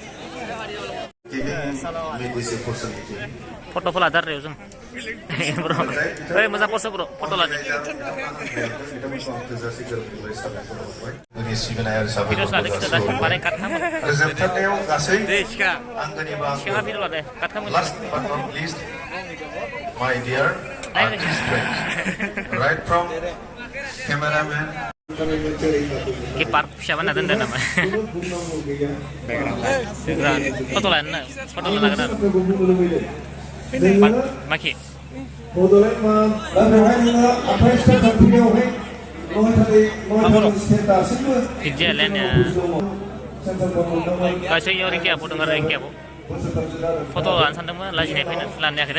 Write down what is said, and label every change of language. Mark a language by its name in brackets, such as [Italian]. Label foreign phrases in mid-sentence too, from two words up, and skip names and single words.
[Bodo] फट'फोर लादो आरो जों ब्र' ओइ मोजां पस्ट ब्र' फट' लादो भिडिअस लादो खिथु दा माने काट खालामो जोबथारनायाव गासै दे सिखा आंगोनि सिखा भिडिअ लादो काट खालामो [English] last but not least my dear artist friends right from cameraman [Bodo] कि पार्क फिसा बानायना दोनदों नामा फट' लानो फट' लानो हागोन आरो माखि बिदि लायनो गासै इयाव रिंकियाबो दं आरो रिंकियाबो फट' लानो सानदोंमोन लाजिनाय फैनो लानो हायाखै